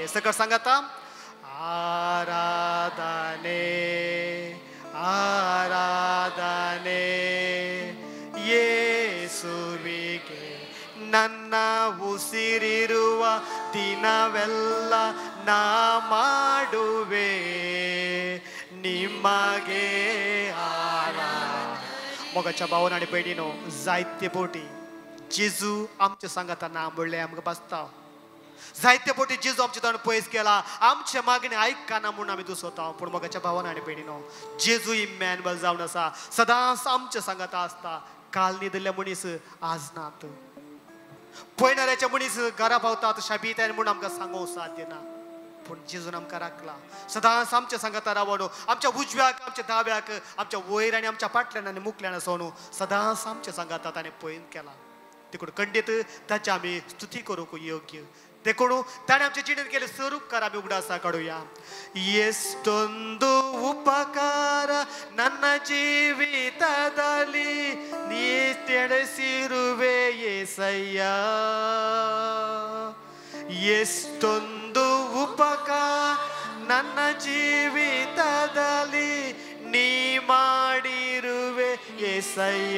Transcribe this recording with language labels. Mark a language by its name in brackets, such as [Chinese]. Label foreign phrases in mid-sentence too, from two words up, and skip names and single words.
[Kannada] ಸಕಲ ಸಂಗತ ಆರಾಧನೆ ಆರಾಧನೆ ಯೇಸುವಿಗೆ. ನನ್ನ ಉಸಿರಿರುವ ದಿನವೆಲ್ಲ ನಾ ಮಾಡುವೆ ನಿಮಗೆ ಆರಾಧನೆ. [Konkani] मोगाच्या भावान आनी भयणीनो, जायते बोटी जेजू आमच्या सांगातना म्हणलें आमकां बसता. जायते बोटी जेजू आमचे तोंड पयस केला, आमचे मागणी आयकना म्हणून आमी दुसोता. पूण मोगाच्या भावान आनी भयणीनो, जेजू इमॅन्युएल जावन आसा, सदांच आमच्या सांगाता आसता. काल न्हिदले मनीस आज नात, पयणाऱ्याचे मनीस घरा पावतात शाबीत म्हणून आमकां सांगूंक साध्य ना. पूण जेजून आमकां राखला, सदांच आमच्या सांगाता रावनो, आमच्या उजव्याक आमच्या दाव्याक, आमच्या वयर आनी आमच्या फाटल्यान आनी मुखल्यान आसोन सदांच आमच्या सांगाता ताणें पयन केला. देखून खंडीत ताची आमी स्तुती करूंक योग्य. देखून ताणें आमच्या जिणेंत केले सर उपकार आमी उगडासा काडुया. [Kannada] ಎಷ್ಟೊಂದು ಉಪಕಾರ ನನ್ನ ಜೀವಿತದಲ್ಲಿ ನೀ ತಿಳಿಸಿರುವೆ యేసయ్య. ಎಷ್ಟೊಂದು ಉಪಕಾರ ನನ್ನ ಜೀವಿತದಲ್ಲಿ ನೀ ಮಾಡಿರುವೆ యేసయ్య.